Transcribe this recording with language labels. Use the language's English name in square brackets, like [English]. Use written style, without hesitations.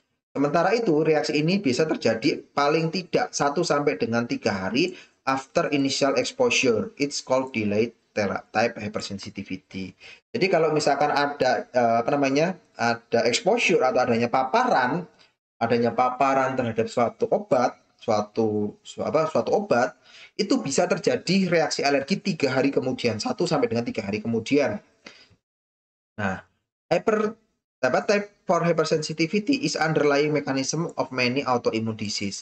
[Indonesian] Sementara itu, reaksi ini bisa terjadi paling tidak 1 sampai dengan 3 hari [English] after initial exposure. It's called delayed type hypersensitivity. [Indonesian] Jadi kalau misalkan ada ada exposure atau adanya paparan terhadap suatu obat, suatu obat, itu bisa terjadi reaksi alergi 3 hari kemudian, 1 sampai dengan 3 hari kemudian. [English] Nah, type 4 hypersensitivity is underlying mechanism of many autoimmune disease.